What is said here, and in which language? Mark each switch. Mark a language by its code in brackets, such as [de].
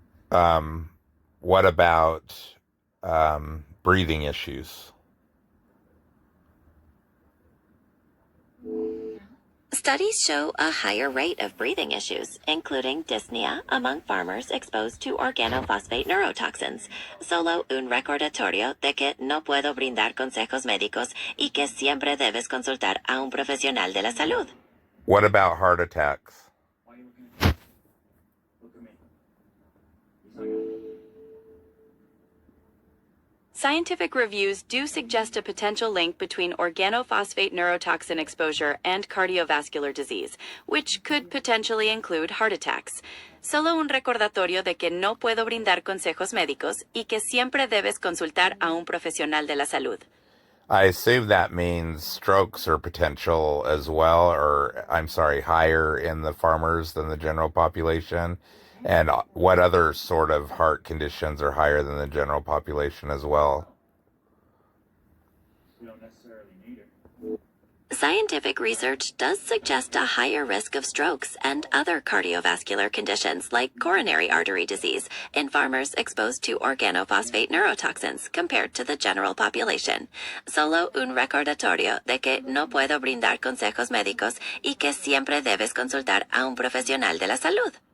[en] What about breathing issues? Studies show a higher rate of breathing issues, including dyspnea among farmers exposed to organophosphate neurotoxins. [es] Solo un recordatorio de que no puedo brindar consejos médicos y que siempre debes consultar a un profesional de la salud. [en] What about heart attacks? Why are you looking at me? Look at me. He's not gonna. Scientific reviews do suggest a potential link between organophosphate neurotoxin exposure and cardiovascular disease, which could potentially include heart attacks. [es] Solo un recordatorio de que no puedo brindar consejos médicos y que siempre debes consultar a un profesional de la salud. [en] I assume that means strokes are potential as well, or I'm sorry, higher in the farmers than the general population. And what other sort of heart conditions are higher than the general population as well? We don't necessarily need it. Scientific research does suggest a higher risk of strokes and other cardiovascular conditions like coronary artery disease in farmers exposed to organophosphate neurotoxins compared to the general population. [es] Solo un recordatorio de que no puedo brindar consejos médicos y que siempre debes consultar a un profesional de la salud.